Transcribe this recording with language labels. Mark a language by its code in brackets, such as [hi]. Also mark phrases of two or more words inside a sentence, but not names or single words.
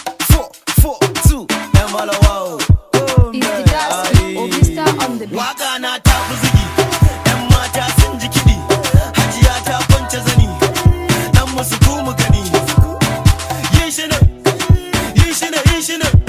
[en] Four, four, two, [ha] yan malawa o. [en] It's the Jazz King, Obista on the beat. [ha] Waka na ta fi zigi, yan mata sun ji kiɗi, hajiya ta kwance zani, dan musu ku mu gani. Yin shi ne, yin shi ne, yin shi ne.